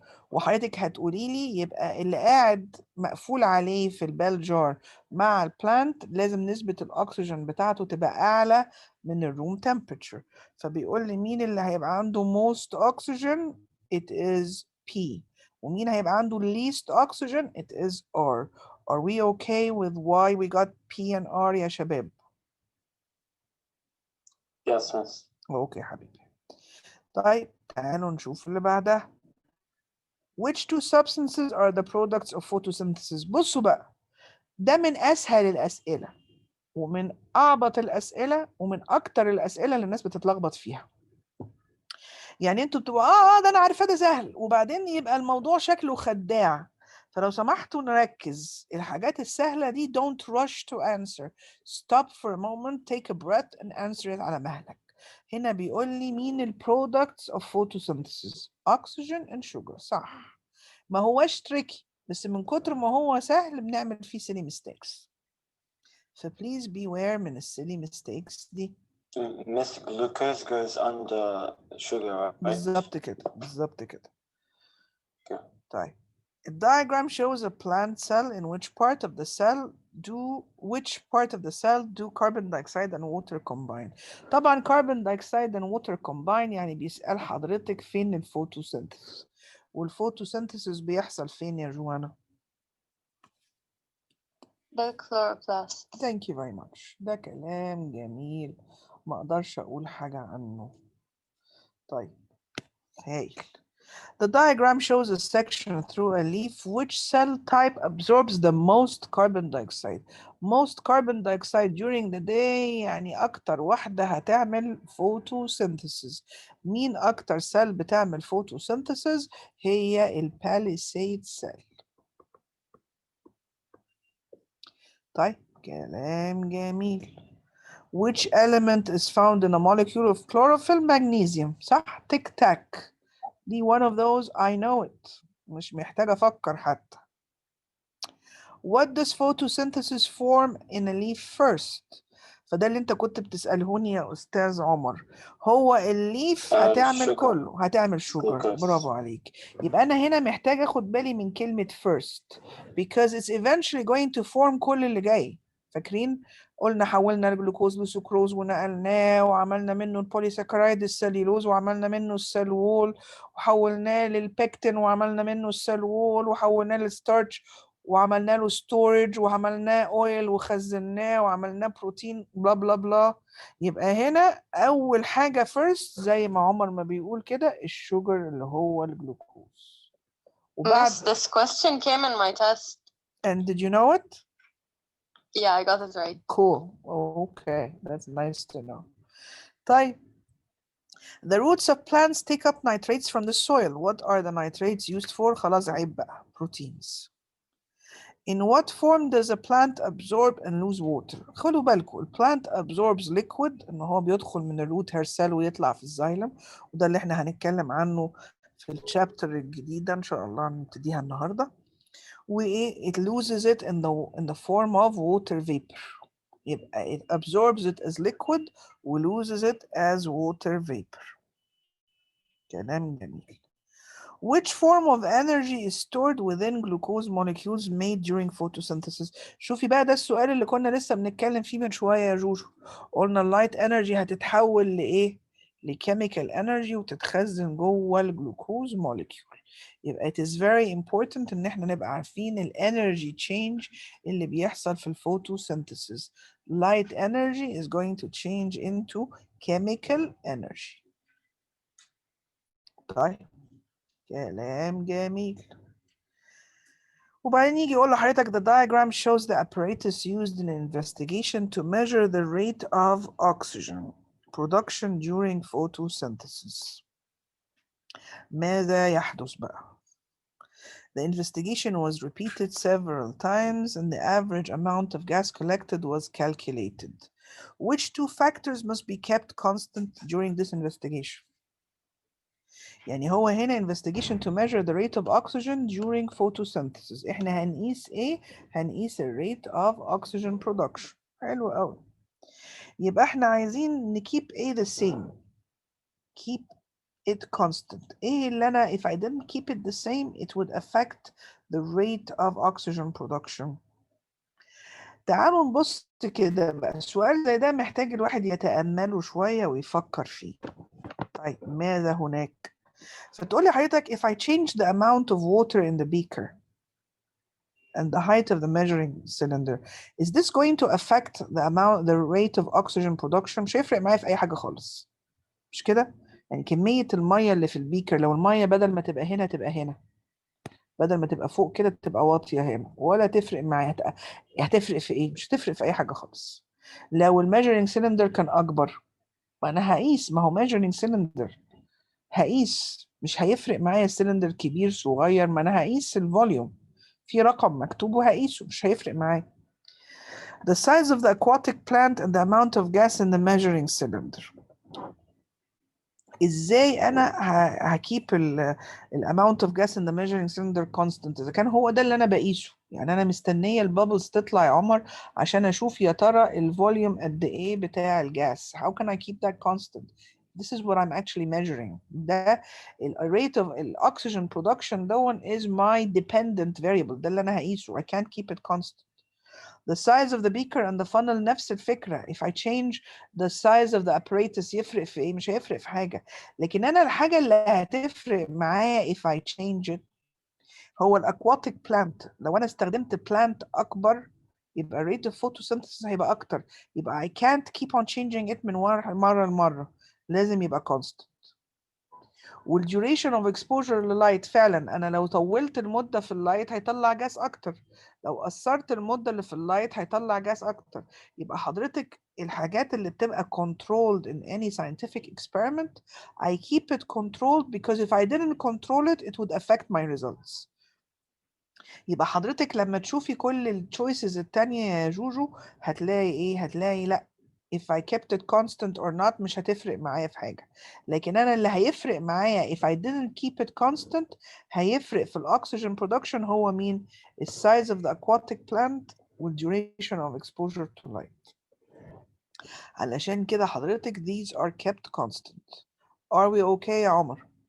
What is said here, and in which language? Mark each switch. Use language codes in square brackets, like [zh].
[ar] وحضرتك هتقولي لي يبقى اللي قاعد مقفول عليه في البال جار مع البلانت لازم نسبة الأكسجين بتاعته تبقى أعلى من الروم temperature. فبيقول لي مين اللي هيبقى عنده [en] most oxygen it is P [ar] ومين هيبقى عنده [en] least oxygen it is R. Are we okay with why we got P and R [ar] يا شباب؟ [en] Yes, miss. [ar] اوكي حبيبي. طيب تعالوا نشوف اللي بعدها. [en] Which two substances are the products of photosynthesis؟ [ar] بصوا بقى ده من أسهل الأسئلة ومن أعبط الأسئلة ومن أكتر الأسئلة اللي الناس بتتلخبط فيها. يعني انتوا بتبقوا ده أنا عارفة ده سهل وبعدين يبقى الموضوع شكله خداع. فلو سمحتوا نركز الحاجات السهلة دي [en] don't rush to answer. Stop for a moment, take a breath and answer it [ar] على مهلك. هنا بيقول لي مين ال [en] products of photosynthesis؟ oxygen and sugar. [ar] صح. ما هوش tricky بس من كتر ما هو سهل بنعمل فيه silly mistakes. ف [en] please beware [ar] من ال silly mistakes دي. [en] Miss, glucose goes under sugar, right? [ar] بالظبط كده بالظبط كده. [en] Okay. [ar] طيب. [en] A diagram shows a plant cell in which part of the cell do carbon dioxide and water combine. [ar] طبعا [en] carbon dioxide and water combine [ar] يعني بيسأل حضرتك فين الفوتوسينثيسيس والفوتوسينثيسيس بيحصل فين يا جوانا؟ [en] The chloroplast. Thank you very much. [ar] ده كلام جميل ما اقدرش اقول حاجة عنه. طيب هايل. [en] The diagram shows a section through a leaf. Which cell type absorbs the most carbon dioxide? Most carbon dioxide during the day [ar] يعني أكتر واحدة هتعمل [en] photosynthesis. [ar] مين أكتر سيل بتعمل photosynthesis؟ هي الباليسيد cell. طيب كلام جميل. [en] Which element is found in a molecule of chlorophyll? [ar] Magnesium. صح؟ تك تاك. دي [en] one of those I know it. [ar] مش محتاجة أفكر حتى. [en] What does photosynthesis form in a leaf first؟ [ar] فده اللي انت كنت بتسألهوني يا أستاذ عمر. هو الليف هتعمل [en] sugar. [ar] كله هتعمل شوجر. [en] Glucose. [ar] برافو عليك. يبقى أنا هنا محتاج أخد بالي من كلمة first [en] because it's eventually going to form [ar] كل اللي جاي. فاكرين؟ قلنا حولنا الجلوكوز لسكروز ونقلناه وعملنا منه البوليساكرايد السليلوز وعملنا منه السلول وحولناه للبكتين وعملنا منه السلول وحولناه للستارش وعملنا له ستورج وعملناه اويل وخزناه وعملناه بروتين بلا بلا بلا. يبقى هنا اول حاجه first زي ما عمر ما بيقول كده الشوجر اللي هو الجلوكوز. وبعد [en] Miss, this question came in my test. and did you know it? Yeah, I got it right. Cool. Okay, that's nice to know. [ar] طيب. [en] The roots of plants take up nitrates from the soil. What are the nitrates used for? [ar] خلاص عيب بقى. Proteins. [en] In what form does a plant absorb and lose water؟ [ar] خدوا بالكم ال [en] plant absorbs liquid [ar] إن هو بيدخل من الروت hair cell ويطلع في الزايلم وده اللي احنا هنتكلم عنه في الشابتر الجديدة إن شاء الله نبتديها النهاردة. وإيه [en] it loses it in the form of water vapor. [ar] يبقى [en] it absorbs it as liquid و loses it as water vapor. [ar] كلام جميل. [en] Which form of energy is stored within glucose molecules made during photosynthesis؟ [ar] شوفي بقى ده السؤال اللي كنا لسه بنتكلم فيه من شوية يا جوجو. قلنا اللايت انرجي هتتحول لإيه؟ لكيميكال انرجي وتتخزن جوه الجلوكوز موليكيول. يبقى [en] it is very important [ar] ان احنا نبقى عارفين الانرجي change اللي بيحصل في الفوتوسينثيسيس. [en] Light energy is going to change into chemical energy. [ar] طيب كلام جميل. وبعدين يجي يقول لحضرتك [en] the diagram shows the apparatus used in investigation to measure the rate of oxygen production during photosynthesis. [ar] ماذا يحدث بقى؟ [en] The investigation was repeated several times and the average amount of gas collected was calculated. Which two factors must be kept constant during this investigation? [ar] يعني هو هنا [en] investigation to measure the rate of oxygen during photosynthesis. [ar] احنا هنقيس ايه؟ هنقيس ال rate of oxygen production. حلو قوي. يبقى احنا عايزين [en] keep A the same. Keep it constant. [ar] ايه اللي انا [en] if I didn't keep it the same it would affect the rate of oxygen production. [ar] تعالوا نبص كده بقى. السؤال زي ده محتاج الواحد يتأمله شوية ويفكر فيه. طيب ماذا هناك؟ فتقول لي حضرتك [en] if I change the amount of water in the beaker and the height of the measuring cylinder, is this going to affect the rate of oxygen production? [ar] مش هيفرق معايا في أي حاجة خالص. مش كده؟ يعني كمية المية اللي في البيكر لو المية بدل ما تبقى هنا تبقى هنا. بدل ما تبقى فوق كده تبقى واطية هنا ولا تفرق معايا. هتفرق في إيه؟ مش هتفرق في أي حاجة خالص. لو الميجرينج سيلندر كان أكبر ما أنا هقيس، ما هو measuring cylinder هقيس، مش هيفرق معايا السلندر كبير صغير، ما انا هقيس الفوليوم في رقم مكتوب وهقيسه، مش هيفرق معايا. [en] The size of the aquatic plant and the amount of gas in the measuring cylinder. [ar] ازاي انا هكيب ال [en] amount of gas in the measuring cylinder [ar] constant اذا كان هو ده اللي انا بقيسه؟ يعني انا مستنيه البابلز تطلع يا عمر عشان اشوف يا ترى الفوليوم قد ايه بتاع الجاس. [en] How can I keep that constant? This is what I'm actually measuring. ده rate of oxygen production ده one is my dependent variable. [ar] ده اللي انا هقيسه. [en] I can't keep it constant. The size of the beaker and the funnel نفس الفكرة. If I change the size of the apparatus [ar] يفرق في ايه؟ مش هيفرق في حاجة. لكن انا الحاجة اللي هتفرق معايا [en] if I change it [ar] هو aquatic plant. لو انا استخدمت plant اكبر يبقى rate of photosynthesis هيبقى اكتر. [en] يبقى I can't keep on changing it [ar] من مرة لمرة. لازم يبقى constant. والduration of exposure لللايت فعلا انا لو طولت المده في اللايت هيطلع جاس اكتر، لو قصرت المده اللي في اللايت هيطلع جاس اكتر. يبقى حضرتك الحاجات اللي بتبقى [en] controlled in any scientific experiment I keep it controlled because if I didn't control it it would affect my results. [ar] يبقى حضرتك لما تشوفي كل التشويسز التانية يا جوجو هتلاقي ايه؟ هتلاقي لا [en] if I kept it constant or not [ar] مش هتفرق معايا في حاجة. لكن أنا اللي هيفرق معايا [en] if I didn't keep it constant هيفرق في الأكسجين production هو مين؟ size of the aquatic plant duration of exposure to light. [ar] علشان كده حضرتك [en] these are kept constant. Are we okay يا عمر؟